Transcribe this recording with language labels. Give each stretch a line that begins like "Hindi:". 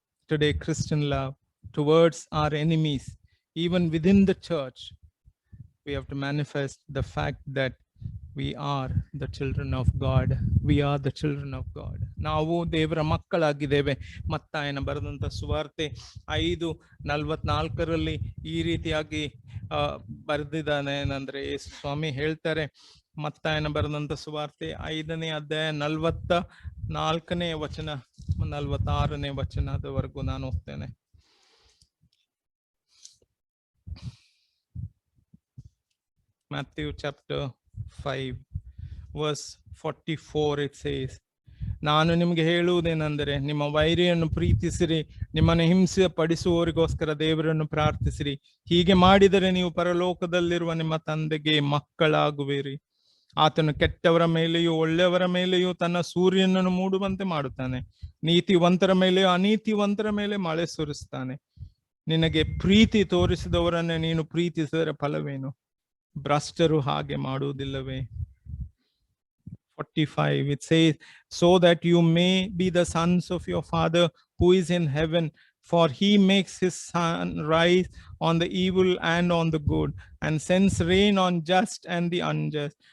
English: Today, Christian love towards our enemies, even within the church, we have to manifest the fact that we are the children of God. We are the children of God.
Kannada: ನಾವು ದೇವರ ಮಕ್ಕಳಾಗಿದ್ದೇವೆ. ಮತ್ತಾಯನ ಬರೆದಂತ ಸುವಾರ್ತೆ 5:44 ಈ ರೀತಿಯಾಗಿ ಬರೆದಿದ್ದಾನೆ. ಏನಂದ್ರೆ ಯೇಸು ಸ್ವಾಮಿ ಹೇಳ್ತಾರೆ, ಮತ್ತಾಯನ ಬರೆದಂತ ಸುವಾರ್ತೆ 5ನೇ ಅಧ್ಯಾಯ 44ನೇ ವಚನ 46ನೇ ವಚನದವರೆಗೂ ನಾನು ಹೋಗ್ತೇನೆ.
English: Matthew chapter 5 verse 44, it says,
Kannada: ನಾನು ನಿಮಗೆ ಹೇಳುವುದೇನೆಂದರೆ, ನಿಮ್ಮ ವೈರಿಯನ್ನು ಪ್ರೀತಿಸಿರಿ, ನಿಮ್ಮನ್ನು ಹಿಂಸೆ ಪಡಿಸುವವರಿಗೋಸ್ಕರ ದೇವರನ್ನು ಪ್ರಾರ್ಥಿಸಿರಿ. ಹೀಗೆ ಮಾಡಿದರೆ ನೀವು ಪರಲೋಕದಲ್ಲಿರುವ ನಿಮ್ಮ ತಂದೆಗೆ ಮಕ್ಕಳಾಗುವಿರಿ. ಆತನು ಕೆಟ್ಟವರ ಮೇಲೆಯೂ ಒಳ್ಳೆಯವರ ಮೇಲೆಯೂ ತನ್ನ ಸೂರ್ಯನನ್ನು ಮೂಡುವಂತೆ ಮಾಡುತ್ತಾನೆ. ನೀತಿವಂತರ ಮೇಲೆಯೂ ಅನೀತಿವಂತರ ಮೇಲೆ ಮಳೆ ಸುರಿಸ್ತಾನೆ. ನಿನಗೆ ಪ್ರೀತಿ ತೋರಿಸಿದವರನ್ನೇ ನೀನು ಪ್ರೀತಿಸಿದರೆ ಫಲವೇನು? ಭ್ರಷ್ಟರು ಹಾಗೆ ಮಾಡುವುದಿಲ್ಲವೇ?
English: 45, it says, so that you may be the sons of your Father who is in heaven, for he makes his sun rise on the evil and on the good, and sends rain on just and the unjust.